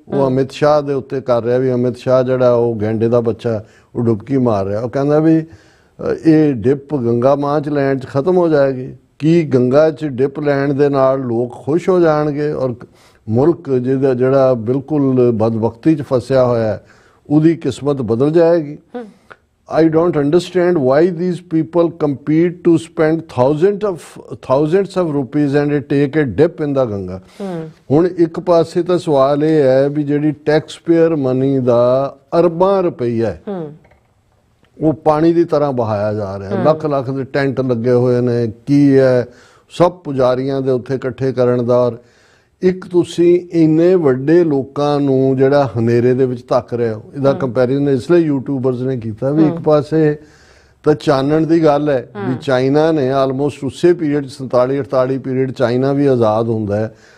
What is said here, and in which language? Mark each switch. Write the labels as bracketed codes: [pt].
[pa] ਉਹ ਅਮਿਤ ਸ਼ਾਹ ਦੇ ਉੱਤੇ ਕਰ ਰਿਹਾ ਵੀ ਅਮਿਤ ਸ਼ਾਹ ਜਿਹੜਾ ਉਹ ਗੈਂਡੇ ਦਾ ਬੱਚਾ ਉਹ ਡੁਬਕੀ ਮਾਰ ਰਿਹਾ। ਉਹ ਕਹਿੰਦਾ ਵੀ ਇਹ ਡਿਪ ਗੰਗਾ ਮਾਂ 'ਚ ਲੈਣ 'ਚ ਖਤਮ ਹੋ ਜਾਏਗੀ। ਕੀ ਗੰਗਾ 'ਚ ਡਿਪ ਲੈਣ ਦੇ ਨਾਲ ਲੋਕ ਖੁਸ਼ ਹੋ ਜਾਣਗੇ ਔਰ ਮੁਲਕ ਜਿਹਦਾ ਜਿਹੜਾ ਬਿਲਕੁਲ ਬਦਬਖਤੀ 'ਚ ਫਸਿਆ ਹੋਇਆ ਉਹਦੀ ਕਿਸਮਤ ਬਦਲ ਜਾਏਗੀ। [en] I don't understand why these people compete to spend thousands of rupees and take a dip in the Ganga. [pa] ਹੁਣ ਇੱਕ ਪਾਸੇ ਤਾਂ ਸਵਾਲ ਇਹ ਹੈ ਵੀ ਜਿਹੜੀ ਟੈਕਸ ਪੇਅਰ ਮਨੀ ਦਾ ਅਰਬਾਂ ਰੁਪਈਆ ਹੈ ਉਹ ਪਾਣੀ ਦੀ ਤਰ੍ਹਾਂ ਬਹਾਇਆ ਜਾ ਰਿਹਾ। ਲੱਖ ਲੱਖ ਦੇ ਟੈਂਟ ਲੱਗੇ ਹੋਏ ਨੇ। ਕੀ ਹੈ ਸਭ ਪੁਜਾਰੀਆਂ ਦੇ ਉੱਥੇ ਇਕੱਠੇ ਕਰਨ ਦਾ। ਔਰ ਇੱਕ ਤੁਸੀਂ ਇੰਨੇ ਵੱਡੇ ਲੋਕਾਂ ਨੂੰ ਜਿਹੜਾ ਹਨੇਰੇ ਦੇ ਵਿੱਚ ਧੱਕ ਰਹੇ ਹੋ, ਇਹਦਾ ਕੰਪੈਰੀਜ਼ਨ ਇਸ ਲਈ ਯੂਟਿਊਬਰਸ ਨੇ ਕੀਤਾ ਵੀ ਇੱਕ ਪਾਸੇ ਤਾਂ ਚਾਨਣ ਦੀ ਗੱਲ ਹੈ ਵੀ ਚਾਈਨਾ ਨੇ ਆਲਮੋਸਟ ਉਸੇ ਪੀਰੀਅਡ 47-48 ਪੀਰੀਅਡ ਚਾਈਨਾ ਵੀ ਆਜ਼ਾਦ ਹੁੰਦਾ ਹੈ।